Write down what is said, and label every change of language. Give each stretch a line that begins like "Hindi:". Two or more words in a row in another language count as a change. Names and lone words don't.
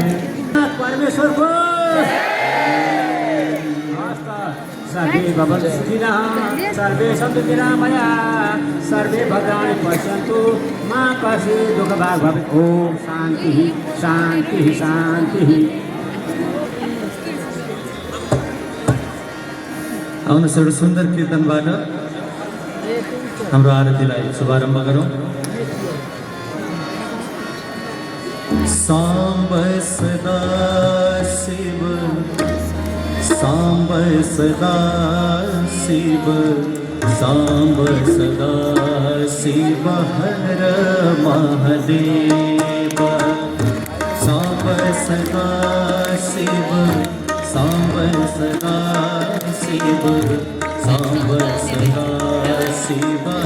Sanskrit: परमेश्वर को सर्वे भवन्तु सुखिनः, सर्वे सन्तु निरामयाः, सर्वे भद्राणि पश्यन्तु मा कश्चित् दुःखभाग् भवेत्। ओम शान्ति शान्ति शान्ति।
Nepali: आउनुहोस् एउटा सुन्दर कीर्तनबाट हाम्रो आरतीलाई शुभारम्भ गरौँ।
Sanskrit: साम्ब सदा शिव, साम्ब सदा शिव, साम्ब सदा शिव हर महादेव, साम्ब सदा शिव, सांब सदा शिव सांब सदा शिव